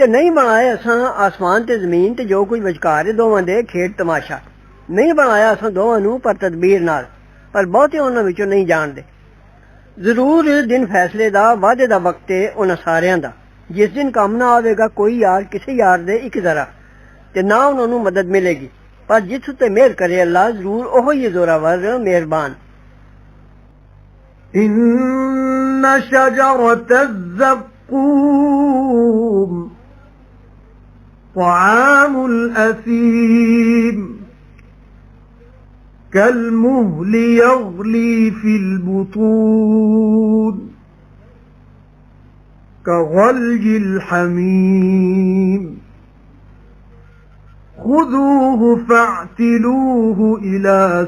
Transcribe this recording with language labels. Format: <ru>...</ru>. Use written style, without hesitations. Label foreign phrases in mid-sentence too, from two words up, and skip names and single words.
<pa>ਨਹੀਂ ਬਣਾਇਆ ਅਸਾਂ ਆਸਮਾਨ ਤੇ ਜ਼ਮੀਨ ਤੇ ਜੋ ਕੁਝ ਵਿਚਕਾਰ ਦੋਵਾਂ ਦੇ ਖੇਡ ਤਮਾਸ਼ਾ ਨਹੀਂ ਬਣਾਇਆ ਅਸਾਂ ਦੋਵਾਂ ਨੂੰ ਪਰ ਤਦਬੀਰ ਨਾਲ ਪਰ ਬਹੁਤੇ ਉਹਨਾਂ ਵਿੱਚੋਂ ਨਹੀਂ ਜਾਣਦੇ ਜ਼ਰੂਰ ਦਿਨ ਫੈਸਲੇ ਦਾ ਵਾਅਦੇ ਦਾ ਵਕਤ ਹੈ ਉਹਨਾਂ ਸਾਰਿਆਂ ਦਾ ਜਿਸ ਦਿਨ ਕੰਮ ਨਾ ਆਵੇਗਾ ਕੋਈ ਯਾਰ ਕਿਸੇ ਯਾਰ ਦੇ ਇੱਕ ਜ਼ਰਾ ਤੇ ਨਾ ਉਹਨਾਂ ਨੂੰ ਮਦਦ ਮਿਲੇਗੀ ਪਰ ਜਿਸ ਉੱਤੇ ਮਿਹਰ ਕਰੇ ਅੱਲਾ ਜ਼ਰੂਰ ਉਹ ਹੀ ਜ਼ੋਰਾਵਰ ਮਿਹਰਬਾਨ</pa> <ar>إن شجرة الزقوم طعام الأثيم كالمهل يغلي في البطون كغلي الحميم خذوه فاعتلوه إلى</ar>